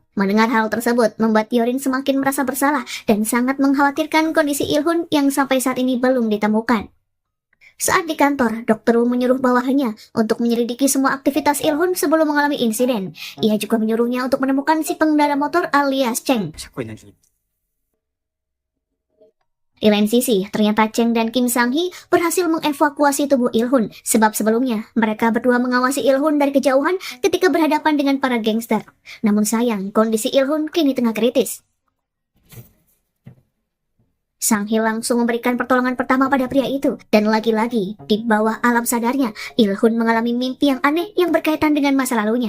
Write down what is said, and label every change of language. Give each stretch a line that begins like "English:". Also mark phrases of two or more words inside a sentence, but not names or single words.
Indonesian: Mendengar hal tersebut, membuat Hyorin semakin merasa bersalah dan sangat mengkhawatirkan kondisi Il-hun yang sampai saat ini belum ditemukan. Saat di kantor, Dr. Wu menyuruh bawahannya untuk menyelidiki semua aktivitas Il-hun sebelum mengalami insiden. Ia juga menyuruhnya untuk menemukan si pengendara motor alias Cheng.
Korean: 찾고 있는 중.
Indonesian: Di lain sisi, ternyata Cheng dan Kim Sang-hee berhasil mengevakuasi tubuh Il-hun, sebab sebelumnya mereka berdua mengawasi Il-hun dari kejauhan ketika berhadapan dengan para gangster. Namun sayang, kondisi Il-hun kini tengah kritis. Sang-hee langsung memberikan pertolongan pertama pada pria itu, dan lagi-lagi, di bawah alam sadarnya, Il-hun mengalami mimpi yang aneh yang berkaitan dengan masa lalunya.